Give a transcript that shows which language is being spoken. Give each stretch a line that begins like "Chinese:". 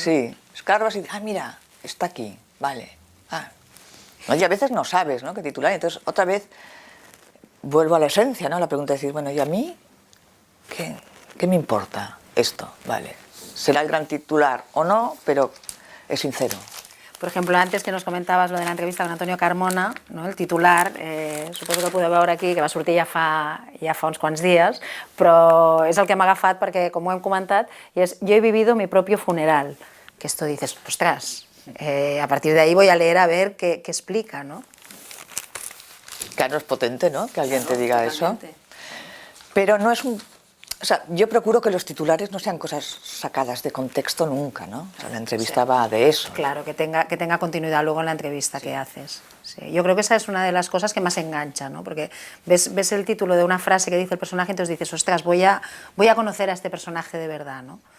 Spanish: Sí, escarbas y, mira, está aquí, vale. Y a veces no sabes, ¿no?, qué titular. Entonces, otra vez, vuelvo a la esencia, ¿no? La pregunta es decir, bueno, ¿y a mí qué me importa esto? Vale, será el gran titular o no, pero es sincero. Por ejemplo, antes que nos comentabas lo de la entrevista con Antonio Carmona, no?
Catalan: El titular, suposo que el podeu veure aquí, que va sortir ja fa uns quants dies, però és el que m'ha agafat perquè, com ho hem comentat, i és
Spanish: yo he vivido mi propio funeral, que esto dices, ostras, a partir de ahí voy a leer a ver qué explica, ¿no? Claro, es potente, ¿no?, que alguien te diga totalmente. eso. Pero no es un... O sea, yo procuro que los titulares no sean cosas sacadas de contexto nunca, ¿no? O sea, la entrevista va de eso. Claro, que tenga continuidad luego en la entrevista que haces. Sí. Yo creo que esa es una de las cosas que más engancha, ¿no? Porque ves el título de una frase que dice el personaje, entonces dices, ostras, voy a conocer a este personaje de verdad, ¿no?